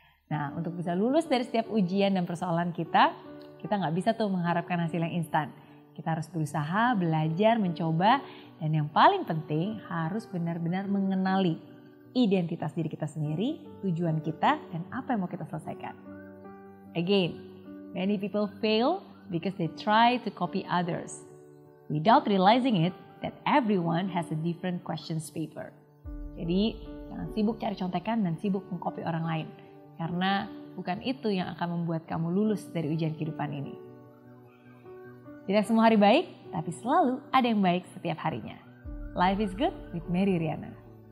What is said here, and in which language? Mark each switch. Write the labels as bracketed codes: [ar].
[id] Nah, untuk bisa lulus dari setiap ujian dan persoalan kita, kita gak bisa tuh mengharapkan hasil yang instan. Kita harus berusaha, belajar, mencoba, dan yang paling penting harus benar-benar mengenali identitas diri kita sendiri, tujuan kita, dan apa yang mau kita selesaikan. [en] Again, many people fail because they try to copy others. Without realizing it, that everyone has a different questions paper. [id] Jadi, jangan sibuk cari contekan dan sibuk mengcopy orang lain. Karena bukan itu yang akan membuat kamu lulus dari ujian kehidupan ini. Tidak semua hari baik, tapi selalu ada yang baik setiap harinya. [en] Life is good with Mary Riana.